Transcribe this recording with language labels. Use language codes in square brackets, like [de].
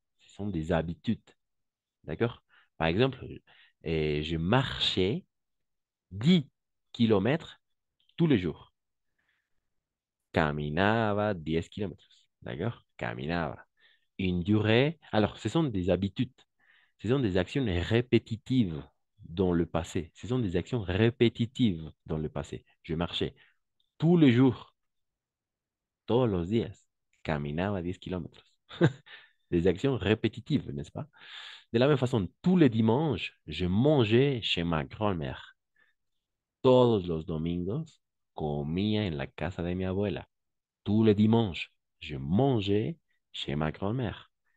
[fr] Ce sont des habitudes, d'accord? Par exemple, je marchais 10 kilomètres tous les jours. [es] Caminaba [fr] 10 kilomètres, d'accord? Caminaba. Une durée. Alors, ce sont des habitudes. Ce sont des actions répétitives dans le passé. Ce sont des actions répétitives dans le passé. Je marchais tous les jours, [es] todos los días. Caminaba 10 kilómetros. [fr] des actions répétitives, n'est-ce pas? De la même façon, tous les dimanches, je mangeais chez ma grand-mère. [es] Todos los domingos, comía en la casa de mi abuela. [fr] Tous les dimanches, je mangeais chez ma grand-mère.